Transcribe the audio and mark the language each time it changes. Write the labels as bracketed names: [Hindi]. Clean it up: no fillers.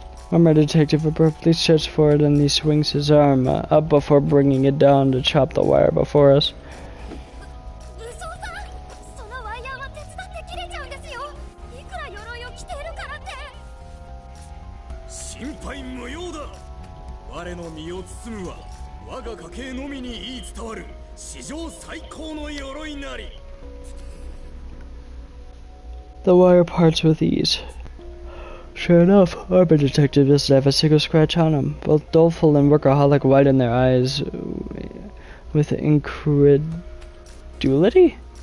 [English] Armored detective abruptly steps forward and he swings his arm up before bringing it down to chop the wire before us. [Japanese] 武装さん、そのワイヤーは手伝って切れちゃうんですよ。いくら鎧を着ているからって。心配無用だ。我の身を包むは我が家系のみに言い伝わる史上最高の鎧なり。 [English] The wire parts with ease. Sure enough, Armored Detective doesn't have a single scratch on him. Both doleful and workaholic widen their eyes with incredulity?